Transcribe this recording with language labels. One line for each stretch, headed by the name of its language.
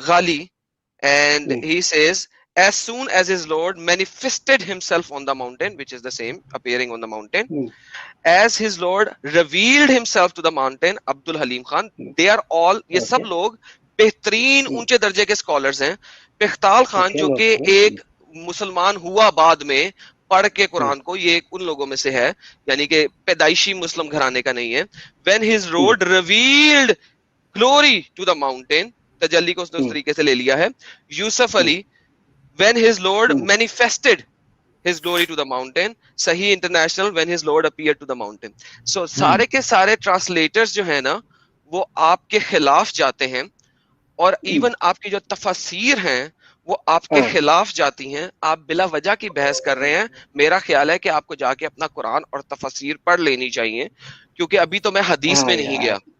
English: Ghali, and he says as soon as his Lord manifested himself on the mountain, which is the same, appearing on the mountain, as his Lord revealed himself to the mountain.
Urdu: Abdul Halim Khan,
English: they are all,
Urdu: یہ سب لوگ بہترین اونچے درجے کے scholars ہیں. پختال خان جو کہ ایک مسلمان ہوا بعد میں پڑھ کے قرآن کو, یہ ان لوگوں میں سے ہے, یعنی کہ پیدائشی مسلم گھرانے کا نہیں ہے.
English: when his Lord revealed glory to the mountain,
Urdu: تجلی کو اس نے اس طریقے سے لے لیا ہے.
English: Yusuf Ali, when his Lord manifested his glory to the mountain. Sahih International, when his Lord appeared to the mountain.
Urdu: So سارے کے سارے ٹرانسلیٹرز جو ہیں نا وہ آپ کے خلاف جاتے ہیں, اور ایون آپ کی جو تفاسیر ہیں وہ آپ کے خلاف جاتی ہیں. آپ بلا وجہ کی بحث کر رہے ہیں. میرا خیال ہے کہ آپ کو جا کے اپنا قرآن اور تفسیر پڑھ لینی چاہیے, کیونکہ ابھی تو میں حدیث میں نہیں گیا.